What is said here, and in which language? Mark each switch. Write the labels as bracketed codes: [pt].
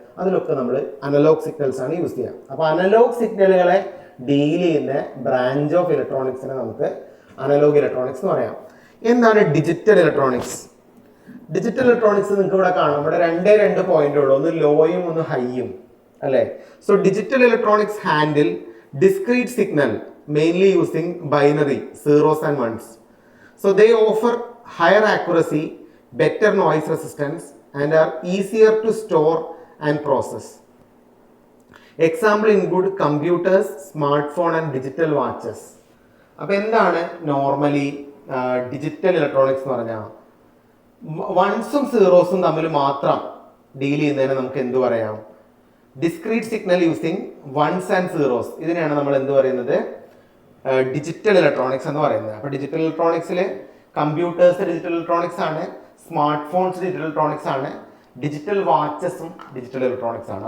[ml] അതിലൊക്കെ നമ്മൾ analogue signals ആണ് യൂസ് ചെയ്യുക. അപ്പോൾ അനലോഗ് സിഗ്നലുകളെ ഡീൽ ചെയ്യുന്ന ബ്രാഞ്ച് ഓഫ് ഇലക്ട്രോണിക്സിനെ നമുക്ക് അനലോഗ് ഇലക്ട്രോണിക്സ് എന്ന് പറയാം. എന്താണ് ഡിജിറ്റൽ ഇലക്ട്രോണിക്സ്? ഡിജിറ്റൽ ഇലക്ട്രോണിക്സ് നിങ്ങൾക്ക് ഇവിടെ കാണാം. ഇവിടെ രണ്ട് പോയിന്റ് ഉള്ളൂ, ഒന്ന് ലോയും ഒന്ന് ഹൈയും, അല്ലേ? [en] So digital electronics handle discrete signal mainly using binary zeros and ones. So they offer higher accuracy, better noise resistance and are easier to store and process. Example include computers, smartphone and digital watches. [ml] അപ്പോൾ എന്താണ് normally digital electronics എന്ന് പറഞ്ഞാൽ? വൺസും സീറോസും തമ്മിൽ മാത്രം deal ചെയ്യുന്നതിന് നമുക്ക് എന്ത് പറയാം? [en] Discrete signal using ones and zeros. [ml] ഇതിനെയാണ് നമ്മൾ എന്ത് പറയുന്നത്? ഡിജിറ്റൽ ഇലക്ട്രോണിക്സ് എന്ന് പറയുന്നത്. അപ്പോൾ ഡിജിറ്റൽ ഇലക്ട്രോണിക്സിൽ കമ്പ്യൂട്ടേഴ്സ് ഡിജിറ്റൽ ഇലക്ട്രോണിക്സ് ആണ്, സ്മാർട്ട് ഫോൺസ് ഡിജിറ്റൽ ഇലക്ട്രോണിക്സ് ആണ്, ഡിജിറ്റൽ വാച്ചസും ഡിജിറ്റൽ ഇലക്ട്രോണിക്സ് ആണ്.